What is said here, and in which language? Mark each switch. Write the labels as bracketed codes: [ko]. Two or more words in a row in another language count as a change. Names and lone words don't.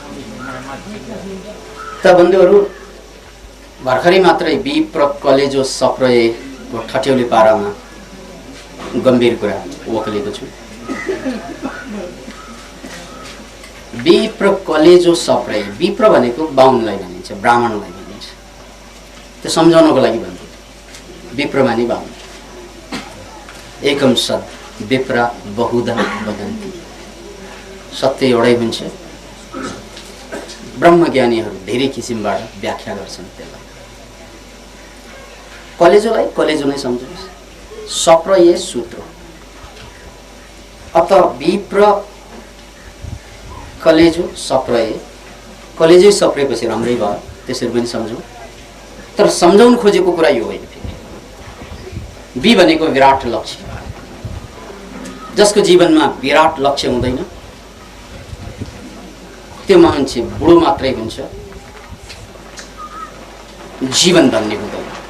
[ne] त बन्धुहरू, भर्खरै मात्रै विप्र कलेजो सप्रयको ठट्यौली पारामा गम्भीर कुरा वकलेको छु। विप्र कलेजो सप्रय, विप्र भनेको बाहुनलाई भनिन्छ, ब्राह्मणलाई भनिन्छ। त्यो सम्झाउनको लागि भन्छु। विप्र माने बाहुन। [sa] एकम सत् विप्रा बहुधा वदन्ति। [ne] सत्य एउटै हुन्छ। ब्रह्मज्ञानीहरू धेरै किसिमबाट व्याख्या गर्छन् त्यसलाई। कलेजोलाई कलेजो नै सम्झनुहोस्। सप्रय सूत्र। अत विप्र कलेजो सप्रय, कलेजै सप्रेपछि राम्रै भयो, त्यसरी पनि सम्झौँ। तर सम्झाउन खोजेको कुरा यो होइन। वि भनेको विराट लक्ष्य। जसको जीवनमा विराट लक्ष्य हुँदैन त्यो मान्छे बुढो मात्रै हुन्छ, जीवन भन्ने हुँदैन।